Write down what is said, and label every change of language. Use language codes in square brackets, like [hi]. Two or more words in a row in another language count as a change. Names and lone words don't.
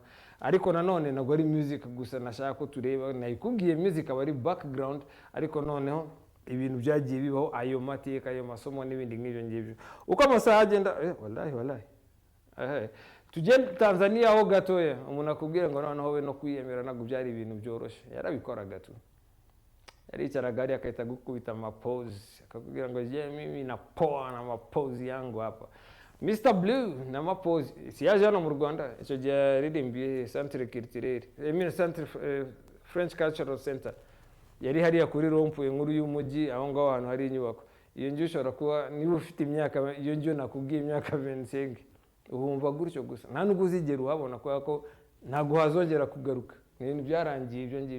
[rw] Ariko nanone ntago ari music gusa nashaka ko tureba, nayikubwiye music aba ari background, ariko noneho ibintu byagiye bibaho, ayo mateka, ayo masomo n'ibindi nk'ibyo ngibyo. Uko amasaha agenda wallahi tugende Tanzania ho gatoya, umuntu akubwira ngo noneho we no kwiyemera ntabwo byari ibintu byoroshye. Yarabikoraga tu, yaricaraga ari akahita gukubita amapose, akakubwira ngo [sw] je mimi na poa na mapose yangu hapa. [rw] Mr Blue na mapose si yaje hano mu Rwanda, icyo gihe yaririmbiye [fr] centre culturel, [rw] centre [en] French Cultural Center [rw] yari hariya kuri rompuye nkuru y'umujyi aho ngaho ahantu hari inyubako. Iyo ngiyo ushobora kuba niba ufite imyaka iyo ngiyo nakubwiye imyaka 25 uhumva gutyo gusa nta nubwo uzigera uhabona kubera ko ntabwo hazongera kugaruka, ibintu byarangiye ibyo ngibyo.